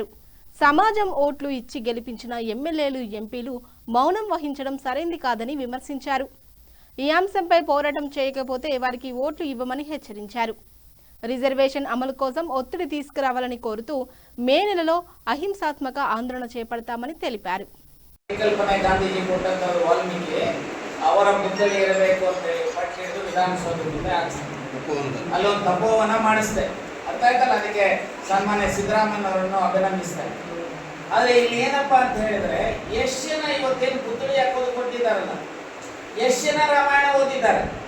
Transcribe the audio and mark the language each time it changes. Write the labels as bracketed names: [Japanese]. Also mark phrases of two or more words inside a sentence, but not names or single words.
[Telugu] సమాజం ఓట్లు ఇచ్చి గెలిపించిన ఎమ్మెల్యేలు ఎంపీలు మౌనం వహించడం సరైంది కాదని విమర్శించారు. ఈ అంశంపై పోరాటం చేయకపోతే వారికి ఓట్లు ఇవ్వమని హెచ్చరించారు. రిజర్వేషన్ అమలు కోసం ఒత్తిడి తీసుకురావాలని కోరుతూ మే నెలలో అహింసాత్మక ఆందోళన చేపడతామని తెలిపారు. [Kannada] ಗಾಂಧೀಜಿ ಕೊಟ್ಟಂತ ವಾಲ್ಮೀಕಿ ಅವರ ಮುದ್ದಲಿ ಇರಬೇಕು ಅಂತ ಹೇಳಿ ಪಟ್ಟಿದ್ದು ವಿಧಾನಸೌಧ ಮುಂದೆ ಅಲ್ಲೊಂದು ತಪೋವನ ಮಾಡಿಸಿದೆ. ಅರ್ಥ ಆಯ್ತಲ್ಲ, ಅದಕ್ಕೆ ಸನ್ಮಾನ್ಯ ಸಿದ್ದರಾಮಯ್ಯನವರನ್ನು ಅಭಿನಂದಿಸ್ತಾರೆ. ಆದರೆ ಇಲ್ಲಿ ಏನಪ್ಪಾ ಅಂತ ಹೇಳಿದ್ರೆ, ಎಷ್ಟು ಜನ ಇವತ್ತೇನು ಪುತ್ಥಳಿ ಹಾಕೋದು ಕೊಟ್ಟಿದ್ದಾರಲ್ಲ, ಎಷ್ಟು ಜನ ರಾಮಾಯಣ ಓದಿದ್ದಾರೆ?